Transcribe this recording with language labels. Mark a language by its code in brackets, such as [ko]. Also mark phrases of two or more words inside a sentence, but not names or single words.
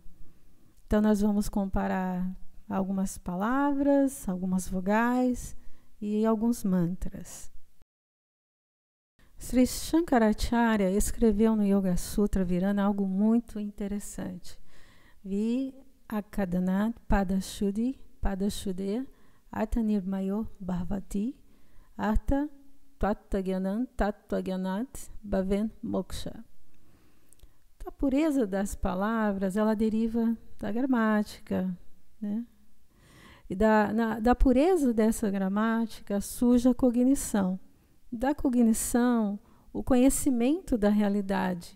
[pt] Então, nós vamos comparar algumas palavras, algumas vogais e alguns mantras. Sri Shankaracharya escreveu no Yoga Sutra Virana algo muito interessante. [sa] व्याकरणात् पदशुद्धिः पदशुद्धेः अर्थनिर्णयो भवति अर्थात् तत्त्वज्ञानं तत्त्वज्ञानात् भवेत् मोक्षः. [pt] A pureza das palavras, ela deriva da gramática, né? E da pureza dessa gramática surge a cognição. Da cognição, o conhecimento da realidade.